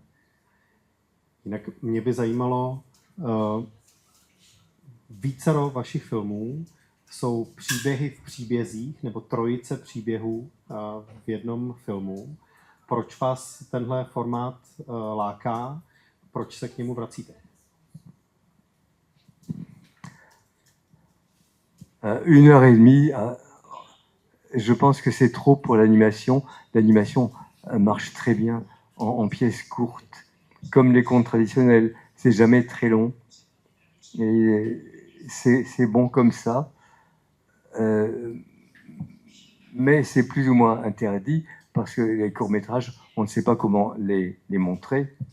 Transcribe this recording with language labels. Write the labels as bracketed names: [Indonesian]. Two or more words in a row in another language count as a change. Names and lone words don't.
[Czech] Jinak mě by zajímalo, vícero vašich filmů jsou příběhy v příbězích, nebo trojice příběhů v jednom filmu. Proč vás tenhle formát láká? Proč se k němu vracíte? [French] 1h30, je pense que c'est trop pour l'animation. L'animation marche très bien en pièces courtes, comme les contes traditionnels. C'est jamais très long. Et c'est bon comme ça. Mais c'est plus ou moins interdit parce que les courts-métrages, on ne sait pas comment les montrer.